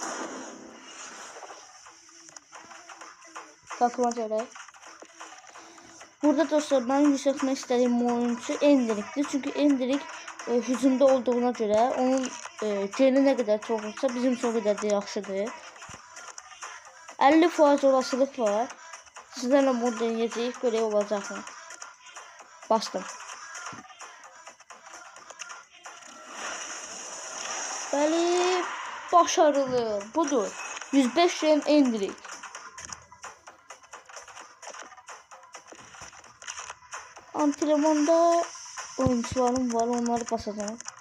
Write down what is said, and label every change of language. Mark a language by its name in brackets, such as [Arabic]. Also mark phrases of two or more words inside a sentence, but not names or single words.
[Azerbaijani] Takıma gələk. Burada dostlar, mən yüksəltmək istədiyim oyuncu Endrik'dir. Çünki Endrik hücumda olduğuna görə onun geni nə qədər çox olsa bizim üçün o qədər də yaxşıdır. 50% olasılıq var. [Turkish] Sizlerle mod deneyeceğiz, görev olacak mı? [Azerbaijani] Bastım. Bəli, başarılı. Budur. 105 gen Endrik. [Turkish] Antrenmanda oyuncularım var, onları basacağım.